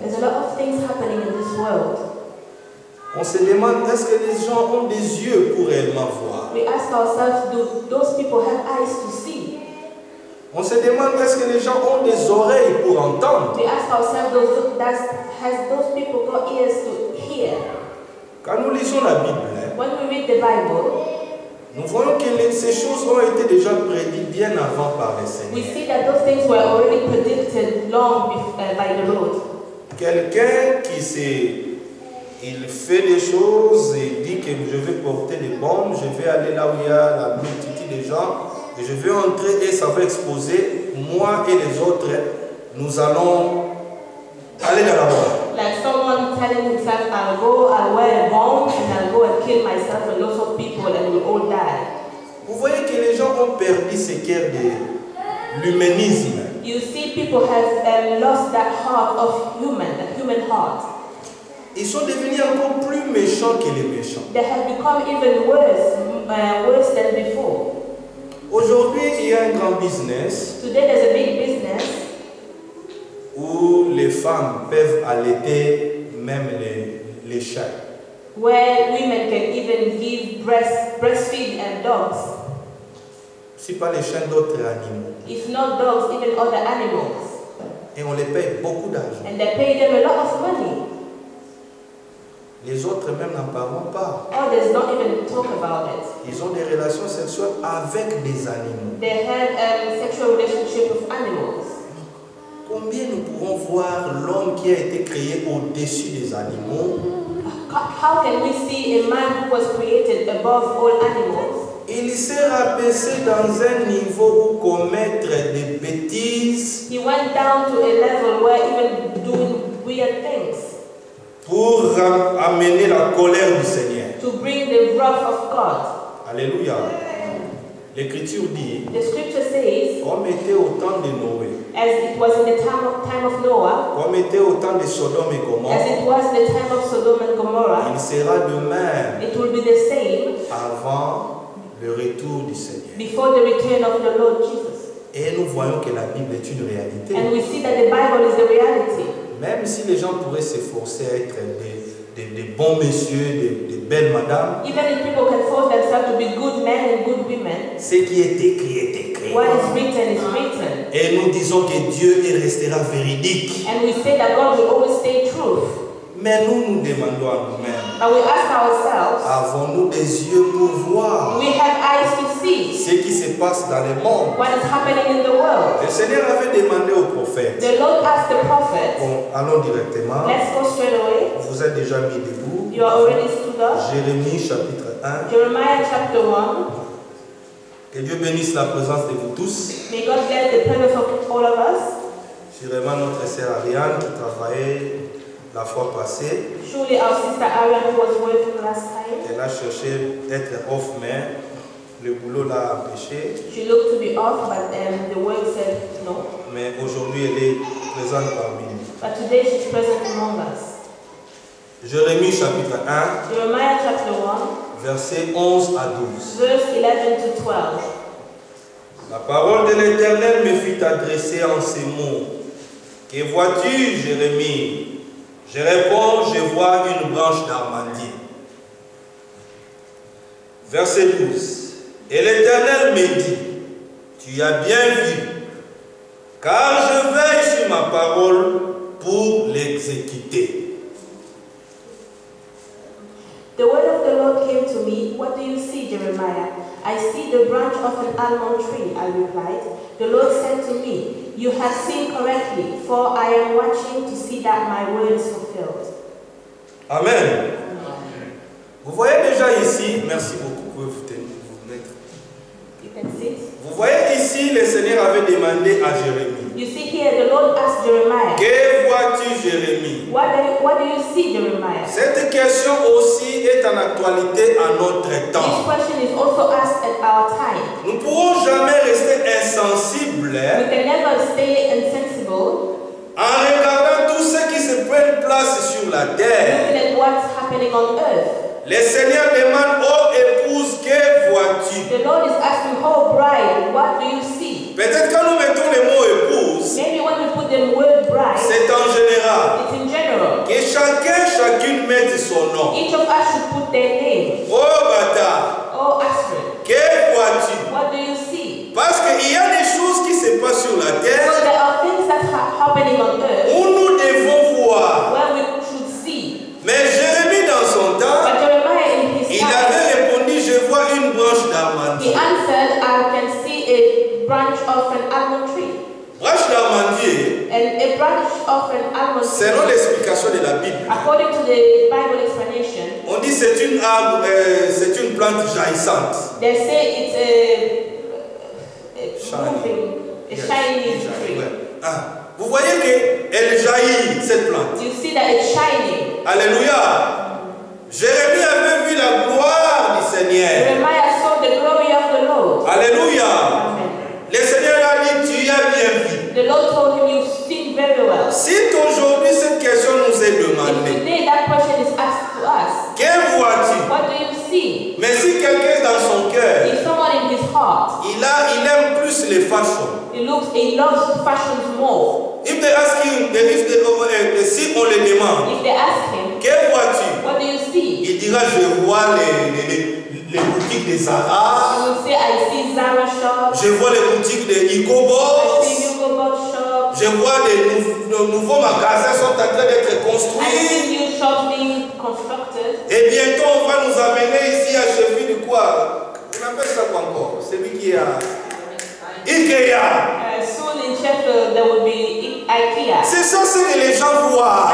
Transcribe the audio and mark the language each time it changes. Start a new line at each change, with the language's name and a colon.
English: There's a lot of things happening in this world.
French: On se demande, est-ce que les gens ont des yeux pour réellement voir?
English: We ask ourselves, do those people have eyes to see?
French: On se demande, est-ce que les gens ont des oreilles pour entendre?
English: We ask ourselves, has those people got ears to hear?
French: Quand nous lisons la Bible,
English: when we read the Bible,
French: nous voyons que ces choses ont été déjà prédites bien avant par le Seigneur.
English: We see that those things were already predicted long by the Lord.
French: Quelqu'un qui il fait des choses et dit que je vais porter des bombes, je vais aller là où il y a la multitude de gens et je vais entrer et ça va exploser. Moi et les autres, nous allons aller dans la bombe.
English: Like someone telling himself, I'll wear a bomb and I'll go and kill myself and lots of people and we'll all die.
French: Vous voyez que les gens ont perdu ce cœur de l'humanisme.
English: You see, people have lost that heart of that human heart.
French: Ils sont devenus encore plus méchants que les méchants.
English: They have become even worse than before.
French: Aujourd'hui, il y a un grand business.
English: Today there's a big business
French: où les femmes peuvent allaiter même les chats.
English: Where women can even give breastfeed and dogs.
French: Si pas les chiens, d'autres animaux.
English: If not dogs, even other animals.
French: Et on les paye beaucoup d'argent.
English: And they pay them a lot of money.
French: Les autres même n'en parlent pas.
English: Others don't even talk about it.
French: Ils ont des relations sexuelles avec des animaux.
English: They have sexual relationship with animals.
French: Combien nous pourrons voir l'homme qui a été créé au-dessus des animaux?
English: How can we see a man who was created above all animals?
French: Il s'est rabaissé dans un niveau où commettre des bêtises.
English: He went down to a level where even doing weird things.
French: Pour amener la colère du Seigneur.
English: To bring the wrath of God.
French: Alléluia. L'Écriture dit,
English: the scripture says,
French: comme était au temps de Noé,
English: as it was in the time of Noah,
French: comme était au temps de Sodome et Gomorrhe,
English: as it was in the time of Sodom and Gomorrah,
French: il sera de même
English: it will be the same
French: avant le retour du Seigneur.
English: Before the return of the Lord Jesus.
French: Et nous voyons que la Bible est une réalité.
English: And we see that the Bible is the reality.
French: Même si les gens pourraient s'efforcer à être des bons messieurs, des belles madames,
English: even if people can force themselves to be good men and good women,
French: ce qui est écrit est écrit.
English: What is written is written.
French: Et nous disons que Dieu restera véridique.
English: And we say that God will always stay true.
French: Mais nous demandons à nous-mêmes,
English: But we ask ourselves,
French: avons-nous des yeux pour voir
English: we have eyes to see
French: ce qui se passe dans le monde?
English: what is happening in the world?
French: Le Seigneur avait demandé au prophète.
English: The Lord asked the prophet.
French: Bon, allons directement.
English: Let's go straight away.
French: Vous êtes déjà mis debout.
English: You are already stood up.
French: Jérémie chapitre 1.
English: Jeremiah chapter 1.
French: Que Dieu bénisse la présence de vous tous.
English: May God bless the presence of all of us.
French: Sûrement notre sœur Ariane qui travaillait la fois passée.
English: Surely our sister Ariane who was working last time.
French: Elle a cherché d'être off, mais le boulot l'a empêché.
English: She looked to be off, but the work said no.
French: Mais aujourd'hui, elle est présente parmi nous.
English: But today she's present among us.
French: Jérémie chapitre 1.
English: Jeremiah chapter 1.
French: Versets 11 à 12.
English: Verse 11 to 12.
French: La parole de l'Éternel me fut adressée en ces mots. Que vois-tu, Jérémie? Je réponds, je vois une branche d'amandier. Verset 12. Et l'Éternel me dit, tu as bien vu, car je veille sur ma parole pour l'exécuter.
English: The word of the Lord came to me. What do you see, Jeremiah? I see the branch of an almond tree, I replied. The Lord said to me, you have seen correctly, for I am watching to see that my word is fulfilled. Amen.
French: Vous voyez déjà ici, merci beaucoup, vous pouvez vous mettre.
English: You can sit.
French: Vous voyez ici, le Seigneur avait demandé à Jérémie.
English: You see here, the Lord asked Jeremiah,
French: Que vois-tu, Jérémie?
English: what do you see, Jeremiah?
French: Cette question aussi est en actualité à notre
English: This
French: temps.
English: question is also asked at our time.
French: Nous ne pourrons jamais rester insensibles
English: We can never stay insensible
French: en regardant tout ce qui se prend place sur la terre.
English: looking at what's happening on earth.
French: Le Seigneur demande, oh épouse, que vois-tu?
English: The Lord is asking, oh bride, what do you see?
French: Peut-être quand nous mettons le mot épouse,
English: Maybe when we put the word bride,
French: c'est en général.
English: it's in general.
French: Que chacune mette son nom.
English: Each of us should put their name.
French: Oh bâtard,
English: Oh Astrid,
French: que vois-tu?
English: what do you see?
French: Parce qu'il y a des choses qui se passent sur la
English: So
French: terre
English: there are things that are happening on earth
French: où nous devons voir.
English: where we should see.
French: Mais Jérémie dans son temps,
English: But Jeremiah in his
French: il
English: time,
French: avait répondu, je vois une branche
English: he
French: d'amandier.
English: answered, I can see a branch of an almond tree.
French: Branche d'amandier,
English: And a branch of an almond
French: selon
English: tree,
French: l'explication de la Bible,
English: according to the Bible explanation,
French: on dit c'est une arbre, c'est une plante jaillissante.
English: they say it's a Shiny. moving, a Yes, shiny shiny, tree.
French: ouais. Ah, vous voyez qu'elle jaillit, cette plante.
English: You see that it's shining. Alléluia.
French: Jérémie avait vu la gloire du Seigneur.
English: Jeremiah saw the glory of the Lord. Alléluia. Amen.
French: Le Seigneur a dit, tu as bien vu.
English: The Lord told him, you've seen very well.
French: Si aujourd'hui cette question nous est
English: If
French: demandée,
English: today that question is asked to us,
French: que vois-tu?
English: what do you see?
French: Mais si quelqu'un dans son cœur,
English: If someone in his heart,
French: il aime plus les fashions.
English: he loves fashions more. If they ask him,
French: si on le demande,
English: If they ask him,
French: que vois-tu?
English: what do you see?
French: Il dira, je vois les boutiques de
English: He Zara, will say, I see Zara shop,
French: je vois les boutiques de Hugo
English: I Boss, see Hugo Boss shop,
French: je vois des nouveaux magasins sont en train d'être
English: I
French: construits.
English: see new shops being constructed.
French: Et bientôt, on va nous amener ici à Sheffield quoi? On appelle ça quoi encore? Celui qui a Ikea.
English: Soon in Sheffield there will be IKEA.
French: C'est ça ce que les gens voient.